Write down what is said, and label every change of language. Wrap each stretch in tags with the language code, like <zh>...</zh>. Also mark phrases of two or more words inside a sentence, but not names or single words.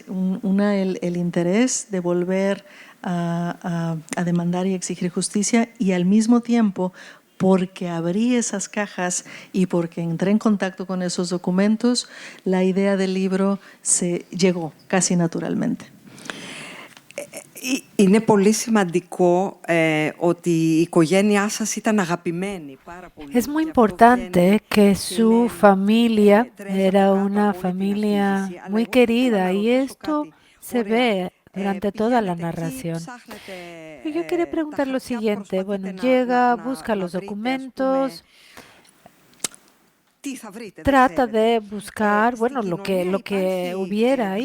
<es>Una, el interés de volver a demandar y exigir justicia, y al mismo tiempo, porque abrí esas cajas y porque entré en contacto con esos documentos, la idea del libro se llegó casi naturalmente.</es> <el>Είναι πολύ σημαντικό ότι η οικογένειά σας ήταν αγαπημένη πάρα πολύ.</el> <es>Es muy importante que su familia era una familia muy querida y esto se ve durante toda la narración. Y yo quería preguntar lo siguiente, bueno, llega, busca los documentos, trata de buscar, bueno, lo que hubiera ahí.</es>